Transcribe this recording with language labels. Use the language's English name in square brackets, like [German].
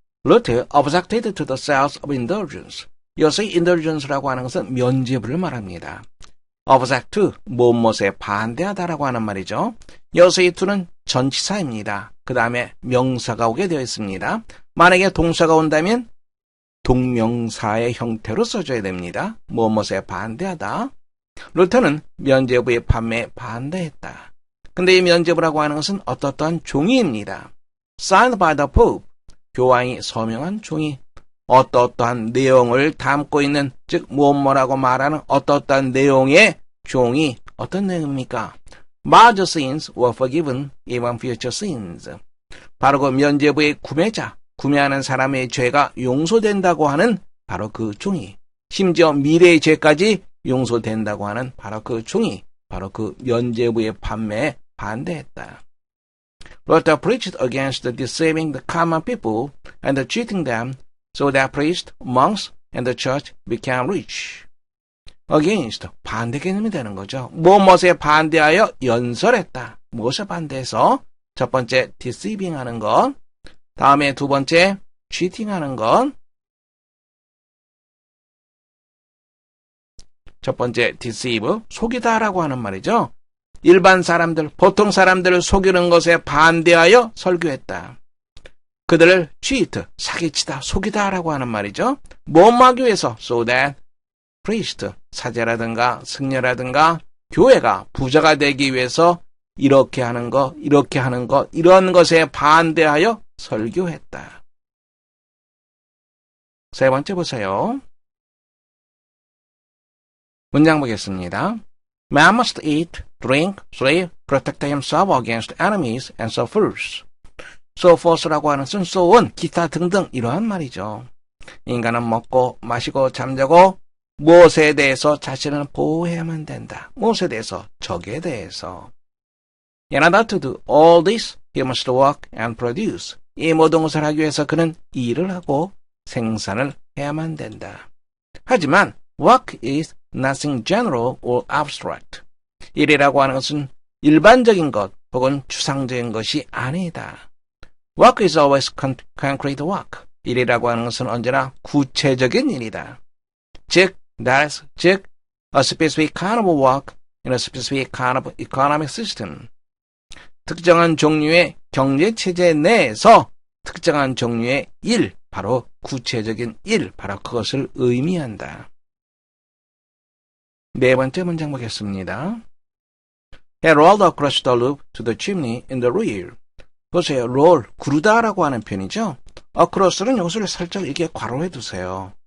[English] Ruth objected to the sales of indulgence. [Korean] 여기서 indulgence라고 하는 것은 면죄부를 말합니다. object, 무엇에 반대하다라고 하는 말이죠. 여기서 이 to는 전치사입니다. 그 다음에 명사가 오게 되어 있습니다. 만약에 동사가 온다면 동명사의 형태로 써줘야 됩니다. 무엇에 반대하다. 루터는 면죄부의 판매에 반대했다. 근데 이 면죄부라고 하는 것은 어떠한 종이입니다. [English] Signed by the Pope, [Korean] 교황이 서명한 종이, 어떠한 내용을 담고 있는, 즉 뭐라고 말하는 어떠한 내용의 종이, 어떤 내용입니까? [English] Major sins were forgiven, even future sins. [Korean] 바로 그 면죄부의 구매하는 사람의 죄가 용서된다고 하는 바로 그 종이, 심지어 미래의 죄까지 용서된다고 하는 바로 그 종이, 바로 그 면죄부의 판매에 반대했다. [English] Luther preached against deceiving the common people and cheating them, so that priests, monks, and the church became rich. [Korean] Against, 반대 개념이 되는 거죠. 무엇에 반대하여 연설했다. 무엇에 반대해서? 첫 번째, deceiving 하는 것. 다음에 두 번째, cheating 하는 것. 첫 번째, deceive, 속이다라고 하는 말이죠. 일반 사람들, 보통 사람들을 속이는 것에 반대하여 설교했다. 그들을 cheat, 사기치다, 속이다라고 하는 말이죠. 뭐하기 위해서? [English] So that priest, [Korean] 사제라든가 승려라든가 교회가 부자가 되기 위해서 이렇게 하는 것, 이런 것에 반대하여 설교했다. 세 번째 보세요. 문장 보겠습니다. [English] Man must eat, drink, sleep, protect himself against enemies and so forth. [Korean] So forth라고 하는 것은 so on, 기타 등등 이러한 말이죠. 인간은 먹고 마시고 잠자고 무엇에 대해서 자신을 보호해야만 된다. 무엇에 대해서? 적에 대해서. [English] In order to do all this, he must work and produce. [Korean] 이 모든 것을 하기 위해서 그는 일을 하고 생산을 해야만 된다. 하지만 [English] work is nothing general or abstract. [Korean] 일이라고 하는 것은 일반적인 것 혹은 추상적인 것이 아니다. [English] Work is always concrete work. [Korean] 일이라고 하는 것은 언제나 구체적인 일이다. [English] 즉, a specific kind of work in a specific kind of economic system. [Korean] 특정한 종류의 경제체제 내에서 특정한 종류의 일, 바로 구체적인 일, 바로 그것을 의미한다. 네 번째 문장 보겠습니다. [English] He rolled across the loop to the chimney in the rear. [Korean] 보세요. roll, 구르다라고 하는 표현이죠. across는 요것을 살짝 이렇게 괄호해 두세요.